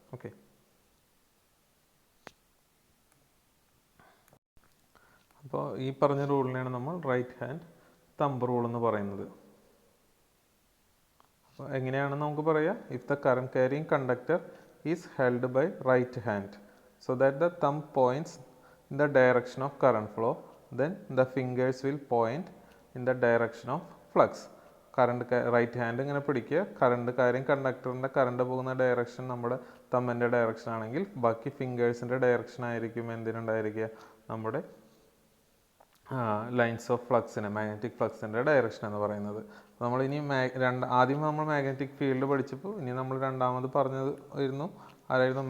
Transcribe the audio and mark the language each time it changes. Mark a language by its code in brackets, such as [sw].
[ml] Okay, അപ്പോൾ ഈ പറഞ്ഞ റൂളിനെയാണ് നമ്മൾ റൈറ്റ് ഹാൻഡ് തമ്പ് റൂൾ എന്ന് പറയുന്നത്. അപ്പോൾ എങ്ങനെയാണെന്ന് നമുക്ക് പറയാം. [en] If the current carrying conductor is held by right hand so that the thumb points in the direction of current flow, then the fingers will point in the direction of flux. [ml] Right hand ഇങ്ങനെ പിടിക്കുക, കണ്ടക്ടറിൻ്റെ current പോകുന്ന direction നമ്മുടെ തമ്മിൻ്റെ direction ആണെങ്കിൽ ബാക്കി ഫിംഗേഴ്സിൻ്റെ direction ആയിരിക്കും എന്തിനുണ്ടായിരിക്കുക? നമ്മുടെ lines of ഫ്ലക്സിന്, magnetic ഫ്ലക്സിൻ്റെ direction എന്ന് പറയുന്നത്. നമ്മളിനി ആദ്യം നമ്മൾ മാഗ്നറ്റിക് ഫീൽഡ് പഠിച്ചപ്പോൾ ഇനി നമ്മൾ രണ്ടാമത് പറഞ്ഞത് ആരായിരുന്നു?